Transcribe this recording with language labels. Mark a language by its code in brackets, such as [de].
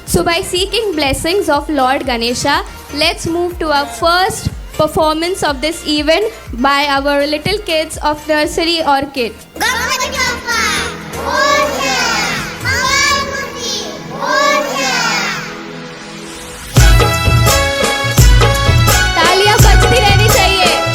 [en] by seeking blessings of Lord Ganesha, let's move to our first performance of this event by our little kids of nursery orchid. [mr] Ganpati Bappa Morya, Mangalmurti Morya. [hi] तालियां बजती रहनी चाहिए.